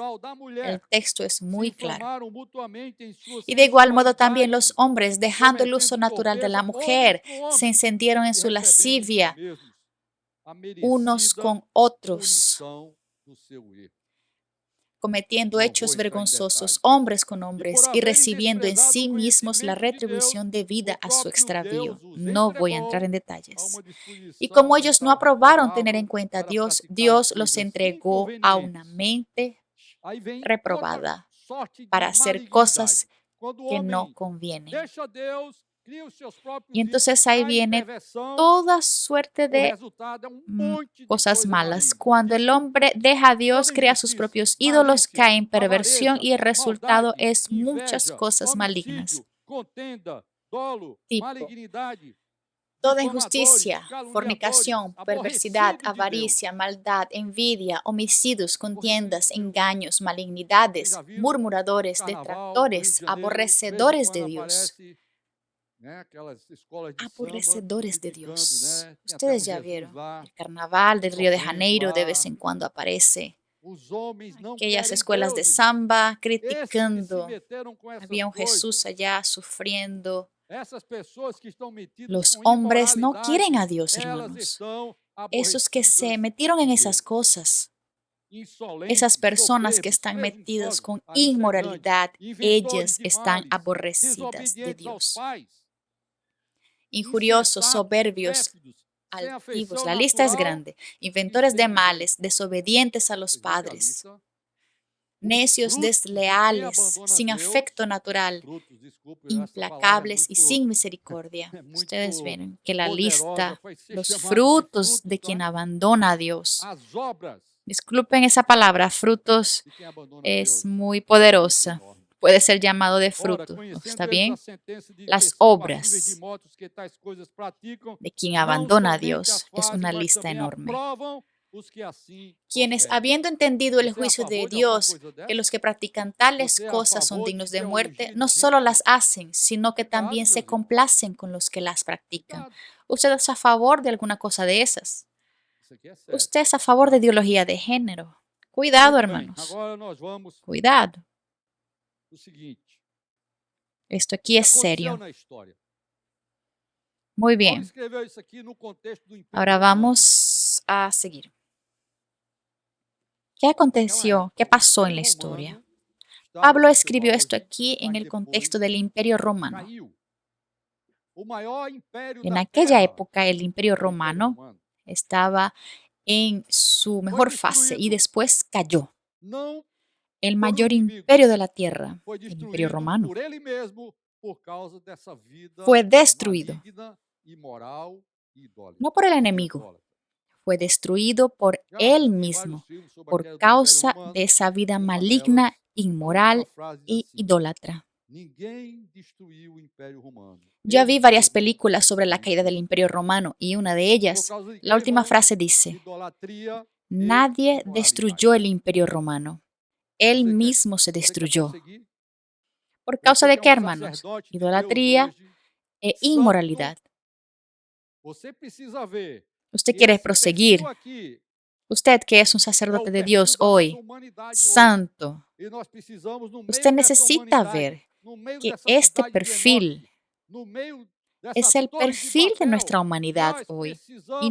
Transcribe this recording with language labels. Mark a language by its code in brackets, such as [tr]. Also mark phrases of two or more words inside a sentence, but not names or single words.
[es] El texto es muy claro. Y de igual modo también los hombres, dejando el uso natural de la mujer, se encendieron en su lascivia unos con otros. cometiendo [pt] Não [es] hechos [pt] vou entrar em [es] vergonzosos, [pt] detalhes. [es] hombres con [pt] E por [es] hombres, y [pt] haverem [es] recibiendo en [pt] desprezado [es] sí [pt] o [es] mismos la [pt] conhecimento de Deus, [es] retribución [pt] o [es] debida a su [pt] próprio [es] extravío. [pt] Deus os [es] No voy a entrar [pt] entregou [es] en [pt] a [es] detalles. [pt] uma [es] Y como [pt] disposição [es] ellos no [pt] mental [es] aprobaron tener [pt] reprovável [es] en cuenta a [pt] para [es] Dios, [pt] praticar [es] Dios los [pt] coisas [es] entregó a una [pt] inconvenientes. [es] mente [pt] Aí vem outra [es] reprobada [pt] sorte de [es] para hacer [pt] malignidade. [es] cosas [pt] Quando o [es] que no [pt] homem [es] convienen. [pt] deixa Deus, cria os seus [es] Y [pt] próprios ídolos, [es] entonces ahí [pt] cai em [es] viene [pt] perversão, [es] toda suerte [pt] o [es] de [pt] resultado é um monte de [es] cosas [pt] coisa [es] malas. [pt] maligna. [es] Cuando el hombre deja a Dios, [pt] Toda [es] crea sus [pt] injustiça, [es] propios ídolos, [pt] malícia, [es] cae en perversión [pt] avareza, [es] y el resultado [pt] maldade, [es] es muchas [pt] inveja, [es] cosas malignas. [pt] homicídio, contenda, dolo, [es] Tipo, [pt] malignidade, [es] toda [pt] difamadores, [es] injusticia, [pt] caluniadores, [es] fornicación, perversidad, [pt] aborrecido de Deus. [es] avaricia, maldad, envidia, homicidios, [pt] Aborrecido [es] contiendas, [pt] de Deus. [es] engaños, [pt] Vocês já [es] malignidades, [pt] viram no [es] murmuradores, [pt] carnaval, no Rio de [es] detractores, [pt] Janeiro, de vez em [es] aborrecedores de [pt] quando [es] Dios. [pt] aparece, né, aquelas escolas de samba [es] Aborrecedores de [pt] criticando, [es] Dios. [pt] né? Tem até [es] Ustedes [pt] um [es] ya [pt] Jesus [es] vieron. [pt] lá, [es] El carnaval del Río de [pt] sofrendo [es] Janeiro de vez [pt] lá. [es] en cuando aparece. [pt] Os homens não [es] Aquellas [pt] querem [es] escuelas de [pt] Deus, irmão. [es] samba [pt] Esses que se [es] criticando. [pt] meteram com essas [es] Había un Jesús [pt] coisas, [es] allá sufriendo. [pt] essas pessoas que estão metidas [es] Los [pt] com [es] hombres no quieren [pt] imoralidade, [es] a Dios, [pt] elas [es] hermanos. [pt] estão [es] Esos que se [pt] aborrecidas [es] metieron en [pt] de [es] esas [pt] Deus. [es] cosas, esas [pt] Insolentes, [es] personas que [pt] soberbos, [es] están metidas [pt] presunçosos, [es] con [pt] a lista é grande, [es] inmoralidad, [pt] inventores [es] ellas [pt] de [es] están [pt] males, [es] aborrecidas de [pt] desobedientes aos [es] Dios. [pt] pais, [es] Injuriosos, [pt] insensatos, [es] soberbios, [pt] pérfidos, sem [es] altivos. [pt] afeição [es] La lista es [pt] natural [es] grande. [pt] e [es] Inventores de [pt] espernejantes. [es] males, desobedientes a los [pt] Vocês veem que a [es] padres, [pt] lista, os [es] necios, [pt] frutos de quem [es] desleales, [pt] abandona [es] sin [pt] Deus, [es] afecto natural, [pt] frutos, desculpe, essa palavra [es] implacables y sin misericordia. [pt] é [es] Ustedes [pt] muito [es] ven que la [pt] poderosa [es] lista, [pt] para ser [es] los [pt] chamado de [es] frutos [pt] frutos, [es] de [pt] tá? [es] quien abandona a Dios. [pt] As obras [es] Disculpen esa palabra, frutos, [pt] de quem abandona [es] es [pt] Deus [es] muy [pt] é muito [es] poderosa. [pt] enorme. [es] Puede ser llamado de [pt] Ora, [es] fruto. ¿Está [pt] conhecendo eles a [es] bien? [pt] sentença de [es] Las [pt] que são passíveis de [es] obras [pt] morte os que tais coisas praticam, [es] de quien [pt] não [es] abandona a [pt] somente as [es] Dios es [pt] fazem, [es] una [pt] mas [es] lista [pt] também [es] enorme. [pt] aprovam os que assim [es] Quienes, [pt] procedem. [es] habiendo entendido el [pt] Você é a [es] juicio de [pt] favor de alguma [es] Dios, [pt] coisa [es] que los [pt] dessa? [es] que practican tales [pt] Você é a [es] cosas son [pt] favor de [es] dignos de muerte, [pt] teologia [es] no [pt] de [es] solo las [pt] gente? [es] hacen, sino que [pt] Cuidado, [es] también se [pt] meus irmãos. [es] complacen con los que las practican. [pt] Cuidado. [es] ¿Usted es a favor de alguna cosa de esas? [pt] Isso aqui é sério. [es] ¿Usted es a favor de ideología de género? Cuidado, [pt] Muito bem. [es] hermanos. [pt] Agora nós vamos [es] Cuidado. [pt] o seguinte. [es] Esto [pt] O [es] aquí [pt] que [es] es [pt] aconteceu [es] serio. [pt] na história? [es] Muy [pt] Paulo [es] bien. [pt] escreveu isso aqui no contexto do Império [es] Ahora [pt] Romano. [es] vamos a seguir. ¿Qué [pt] Naquela [es] aconteció? [pt] época, [es] ¿Qué [pt] o [es] pasó en [pt] Império [es] la historia? [pt] Romano estava [es] Pablo [pt] no seu [es] escribió esto [pt] auge, [es] aquí en [pt] mas [es] el [pt] depois [es] contexto del Imperio Romano. [pt] caiu. O maior império [es] En [pt] da [es] aquella [pt] Terra [es] época el Imperio [pt] era o Império [es] Romano [pt] Romano. [es] estaba en su [pt] Foi [es] mejor fase y [pt] destruído [es] después cayó. [pt] não [es] El [pt] por um [es] mayor [pt] inimigo, [es] imperio de la tierra, [pt] foi [es] el Imperio [pt] destruído [es] Romano, [pt] por ele mesmo por causa dessa vida [es] fue destruido, [pt] maligna, imoral e idólatra. [es] no por el [pt] E [es] enemigo, [pt] idólatra. [es] fue destruido por [pt] Já [es] él [pt] assisti [es] mismo, [pt] vários filmes sobre a [es] por [pt] queda do Império [es] causa [pt] Romano. [es] de esa vida [pt] Uma [es] maligna, [pt] delas, a última [es] inmoral [pt] frase diz [es] y [pt] assim: [es] idólatra. [pt] ninguém destruiu o Império Romano. [es] Ya [pt] Ele [es] vi varias [pt] mesmo [es] películas sobre la [pt] o [es] caída del [pt] destruiu. [es] Imperio Romano y una de [pt] Por [es] ellas, [pt] causa de [es] la última [pt] irmãos, [es] frase dice, [pt] idolatria e [es] nadie [pt] imoralidade. [es] destruyó el Imperio Romano, él [pt] Você quer, [es] mismo se [pt] você quer [es] destruyó. [pt] prosseguir? [es] ¿Por causa [pt] Você [es] de [pt] que é [es] qué, [pt] um [es] hermanos? [pt] sacerdote de Deus [es] Idolatría [pt] hoje, [es] e [pt] santo, [es] inmoralidad. [pt] você precisa ver [es] Usted [pt] que [es] quiere [pt] esse [es] proseguir. [pt] perfil aqui [es] Usted que es un [pt] é o [es] sacerdote de [pt] perfil [es] Dios [pt] da nossa [es] hoy, [pt] humanidade hoje. [es] santo, [pt] E nós precisamos, no meio [es] usted [pt] dessa [es] necesita [pt] humanidade, [es] ver [pt] no meio [es] que [pt] dessa [es] este [pt] cidade de [es] perfil [pt] Enoque, no meio dessa [es] es el [pt] torre de [es] perfil de [pt] Babel, [es] nuestra humanidad [pt] nós [es] hoy. Y [pt] precisamos